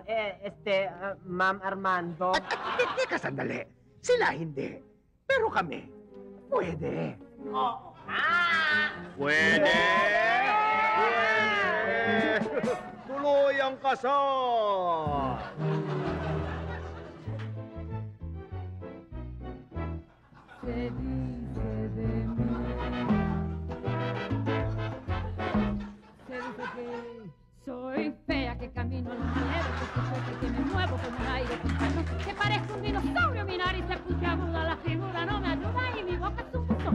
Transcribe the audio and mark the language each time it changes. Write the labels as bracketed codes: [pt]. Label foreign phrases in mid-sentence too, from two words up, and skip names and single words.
[tl] Ma'am Armando. Teka sandali. Sila hindi. Pero kami, pwede. Pwede! Tuloy ang kasal! [es] Soy fea que camino al manero, que soy fuerte que me muevo con un aire pintano, que parezco un dinosaurio, mi nariz se puntiaguda, la figura no me ayuda y mi boca es un buzón.